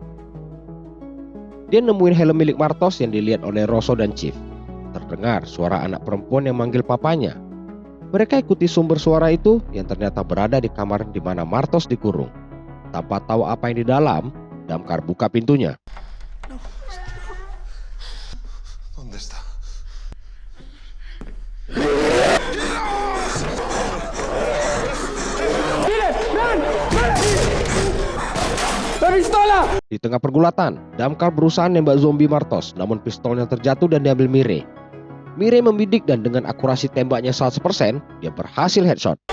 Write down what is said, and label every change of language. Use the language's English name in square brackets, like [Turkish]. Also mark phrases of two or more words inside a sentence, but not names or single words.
[Indonesian] Dia nemuin helm milik Martos yang dilihat oleh Rosso dan Chief. Terdengar suara anak perempuan yang manggil papanya. Mereka ikuti sumber suara itu yang ternyata berada di kamar di mana Martos dikurung. Tanpa tahu apa yang di dalam, damkar buka pintunya. [Spanish] ¿Dónde está? [Indonesian] Di tengah pergulatan, damkar berusaha nembak zombie Martos, namun pistolnya terjatuh dan diambil Mire. Mire membidik dan dengan akurasi tembaknya 100%, dia berhasil headshot.